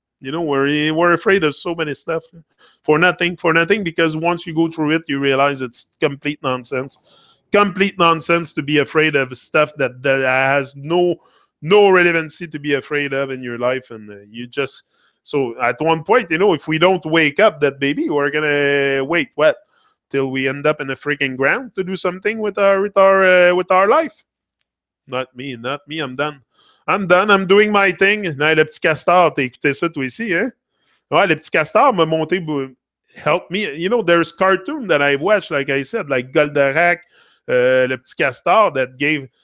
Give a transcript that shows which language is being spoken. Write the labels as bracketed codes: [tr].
[en] We're afraid of so many stuff for nothing, because once you go through it, you realize it's complete nonsense to be afraid of stuff that has no relevancy to be afraid of in your life. And so at one point, if we don't wake up that baby, we're gonna wait till we end up in the freaking ground to do something with our life. Not me. I'm done. I'm doing my thing. [fr] Le Petit Castor, t'as écouté ça toi aussi, hein? Ouais, Le Petit Castor m'a monté, [en] help me. There's cartoon that I've watched, like I said, like Goldorak, Le Petit Castor, that gave...